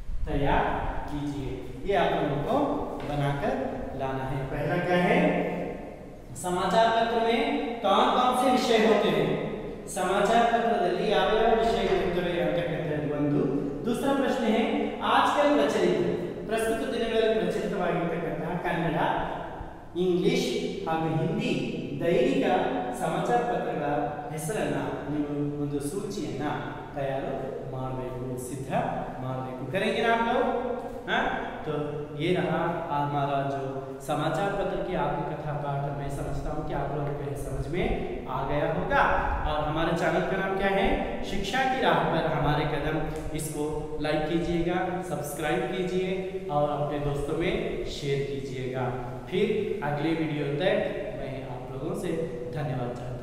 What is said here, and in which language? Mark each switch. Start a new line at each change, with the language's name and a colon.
Hindi: ये आप लोगों को बनाकर लाना है। पहला क्या है, समाचार पत्र में कौन कौन से विषय होते हैं?
Kannada: समाचार पत्रದಲ್ಲಿ ಯಾವ ಯಾವ ವಿಷಯಗಳು ಇರುತ್ತವೆ ಅಂತಕ್ಕಂಥದ್ದು ಒಂದು।
Hindi: दूसरा प्रश्न है आजकल
Kannada: ಪ್ರಸ್ತುತ ದಿನಗಳಲ್ಲಿ ಪ್ರಚಲಿತವಾಗಿರತಕ್ಕಂತಹ ಕನ್ನಡ, ಇಂಗ್ಲಿಷ್ ಹಾಗೂ ಹಿಂದಿ ದೈನಿಕ ಸಮಾಚಾರ ಪತ್ರಗಳ ಹೆಸರನ್ನ ನೀವು ಒಂದು ಸೂಚಿಯನ್ನ तैयार ಮಾಡಬೇಕು, सिद्ध ಮಾಡಬೇಕು।
Hindi: करेंगे ना आप लोग? हाँ, तो ये रहा हमारा जो समाचार पत्र की आपकी कथा पाठ। मैं समझता हूँ कि आप लोगों को समझ में आ गया होगा। और हमारे चैनल का नाम क्या है? शिक्षा की राह पर हमारे कदम। इसको लाइक कीजिएगा, सब्सक्राइब कीजिए और अपने दोस्तों में शेयर कीजिएगा। फिर अगले वीडियो तक मैं आप लोगों से धन्यवाद।